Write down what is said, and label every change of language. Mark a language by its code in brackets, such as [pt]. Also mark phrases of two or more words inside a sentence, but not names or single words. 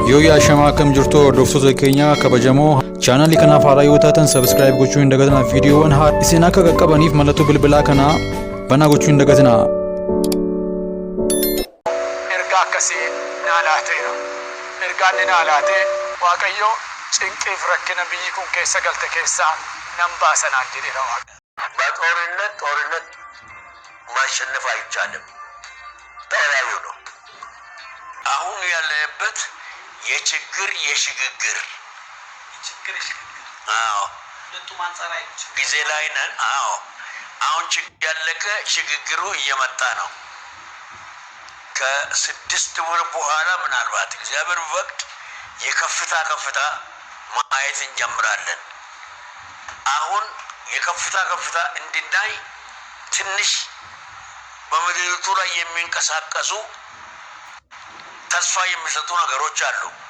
[om] Yoo yaa shamaa akkam jirtu hordoftoota keenya kabajamoo chaanalii kanaaf haaraa yoo taatan subscribe gochuu hin dagatinaa viidiyoowwan isin akka qaqqabaniif mallattoo bilbilaa kana banaa gochuu hin dagatinaa. Ergaa akkasii naalaateera. Ergaan inni naalaate Waaqayyo cinqiif rakkina biyyi kun keessa galte keessaa nan baasanaan jedheera Waaqa. [am] ጦርነት ማሸነፍ አይቻልም። ተወያዩ ነው። አሁን ያለንበት የችግር የሽግግር ሁለቱም አንጻር አይች ጊዜ ላይ ነን። አሁን ችግር ያለቀ ሽግግሩ እየመጣ ነው። ከ6 ወር በኋላ ምናልባት እግዚአብሔር ወቅት የከፍታ ማየት እንጀምራለን። አሁን የከፍታ እንድናይ ትንሽ በምድሪቱ ላይ የሚንቀሳቀሱ ተስፋ የሚሰጡ ነገሮች አሉ።